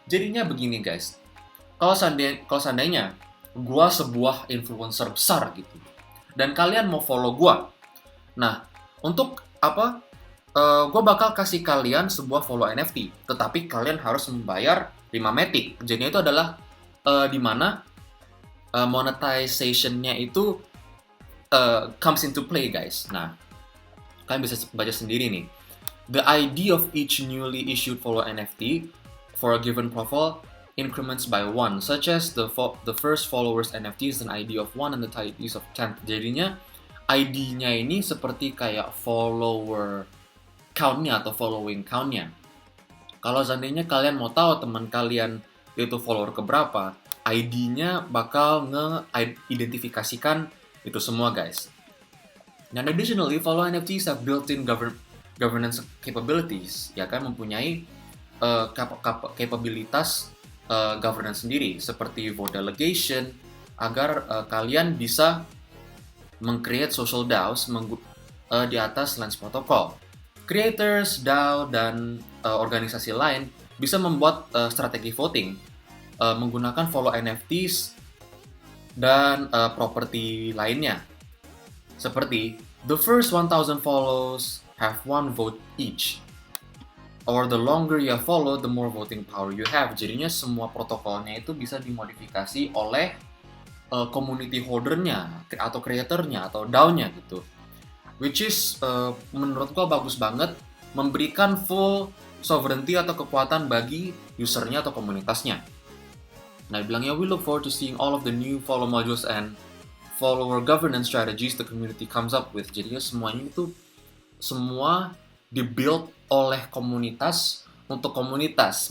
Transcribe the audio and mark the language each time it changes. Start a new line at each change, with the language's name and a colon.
Indonesian: Jadinya begini guys, kalau seandainya gua sebuah influencer besar gitu, dan kalian mau follow gua, nah untuk gua bakal kasih kalian sebuah follow NFT, tetapi kalian harus membayar 5 Matic. Jadinya itu adalah di mana monetization-nya itu comes into play guys. Nah, kalian bisa baca sendiri nih.
English: The ID of each newly issued follow NFT for a given profile increments by 1, such as the first follower's NFT is an ID of 1 and the IDs of 10.
Indonesian: Jadinya ID-nya ini seperti kayak follower count-nya atau following count-nya. Kalau seandainya kalian mau tahu teman kalian itu follower keberapa, ID-nya bakal nge-identifikasikan itu semua guys. Dan additionally, follow NFTs have built-in governance capabilities, ya kan, mempunyai kapabilitas governance sendiri, seperti vote delegation, agar kalian bisa meng-create social DAOs di atas Lens Protocol. Creators, DAO, dan organisasi lain bisa membuat strategi voting menggunakan follow NFTs dan properti lainnya.
English: Seperti, the first 1,000 follows have 1 vote each. Or the longer you follow, the more voting power you have.
Indonesian: Jadinya semua protokolnya itu bisa dimodifikasi oleh community holdernya, atau creatornya, atau DAO-nya gitu. Which is menurutku bagus banget, memberikan full sovereignty atau kekuatan bagi usernya atau komunitasnya. Nah, bilangnya we look forward to seeing all of the new follow modules and
English: follower governance strategies the community comes up with.
Indonesian: Jadinya semuanya itu semua dibuild oleh komunitas untuk komunitas.